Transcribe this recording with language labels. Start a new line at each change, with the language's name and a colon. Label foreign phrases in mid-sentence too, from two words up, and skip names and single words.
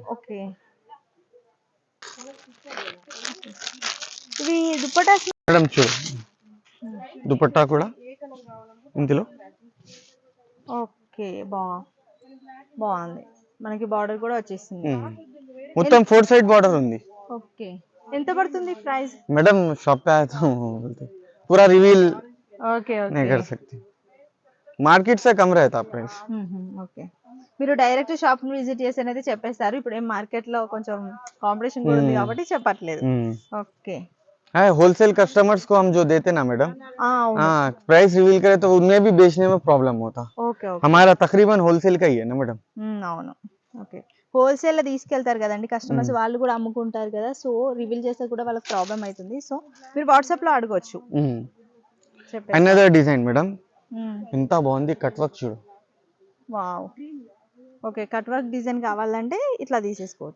Telugu: ఓకే. ఇవి దుపట్టాస్ మేడం చూడు, దుపట్టా కూడా ఇందులో. ఓకే, బాగుంది. మనకి బార్డర్ కూడా వచ్చేసింది. మొత్తం 4
English: side border
Telugu: ఉంది. ఓకే. ఎంత పడుతుంది ప్రైస్?
Hindi: मैडम शॉप पे आया था पूरा रिवील
Telugu: ఓకే
Hindi: नहीं कर सकते, మార్కెట్ से कम रहता प्राइस.
Telugu: ఓకే. మీరు
English: direct shop
Telugu: ని విజిట్ చేసి అనేది చెప్పేస్తారు. ఇప్పుడు ఏం మార్కెట్ లో కొంచెం కాంపిటీషన్ కూడా ఉంది కాబట్టి చెప్పట్లేదు. ఓకే.
English: wholesale customers
Hindi: को हम जो देते ना मैडम,
English: price reveal
Hindi: करे तो उनमें भी बेचने में प्रॉब्लम होता.
Telugu: ఓకే.
Hindi: हमारा तकरीबन होलसेल का ही है ना मैडम.
Telugu: అవును. ఓకే. హోల్సేల్ లో తీసుకెళ్తారు కదండి కస్టమర్స్, వాళ్ళు కూడా అమ్ముకుంటారు కదా. సో రివీల్ చేస్తే కూడా వాళ్ళకి ప్రాబ్లం అవుతుంది. సో మీరు వాట్సాప్ లో అడగొచ్చు.
English: another design madam,
Telugu: ఎంత బాగుంది
English: cut work
Telugu: చూడు. వావ్. ఓకే,
English: cut work design
Telugu: కావాలంటే ఇట్లా తీసేసుకోవచ్చు.